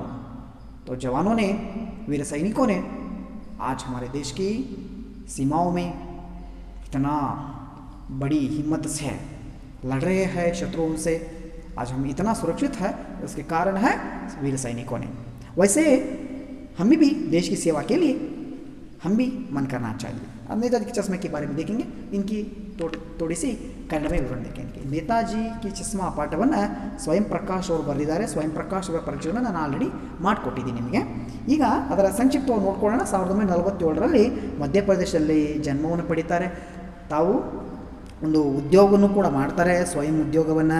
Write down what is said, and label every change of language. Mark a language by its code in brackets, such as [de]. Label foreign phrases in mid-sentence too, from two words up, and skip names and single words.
[hi] तो जवानों ने, वीर सैनिकों ने आज हमारे देश की सीमाओं में इतना बड़ी हिम्मत से लड़ रहे हैं शत्रुओं से। आज हम इतना सुरक्षित है, उसके कारण है वीर सैनिकों ने। वैसे हमें भी देश की सेवा के लिए हम भी मन करना चाहिए। अब नेताजी के चश्मे के बारे में देखेंगे। इनकी थोड़ी सी कन्नड़ में विवरण देखेंगे। [kn] नेताजी की ಚಸ್ಮಾ ಪಾಠವನ್ನು ಸ್ವಯಂ ಪ್ರಕಾಶ್ ಅವರು ಬರೆದಿದ್ದಾರೆ. ಸ್ವಯಂ ಪ್ರಕಾಶ್ ಅವರ ಪರಿಚಯವನ್ನು ನಾನು ಆಲ್ರೆಡಿ ಮಾಡಿಕೊಟ್ಟಿದ್ದೀನಿ ನಿಮಗೆ. ಈಗ ಅದರ ಸಂಕ್ಷಿಪ್ತವಾಗಿ ನೋಡ್ಕೊಳ್ಳೋಣ. 1947ರಲ್ಲಿ ಮಧ್ಯಪ್ರದೇಶದಲ್ಲಿ ಜನ್ಮವನ್ನು ಪಡೀತಾರೆ. ತಾವು ಒಂದು ಉದ್ಯೋಗನೂ ಕೂಡ ಮಾಡ್ತಾರೆ, ಸ್ವಯಂ ಉದ್ಯೋಗವನ್ನು.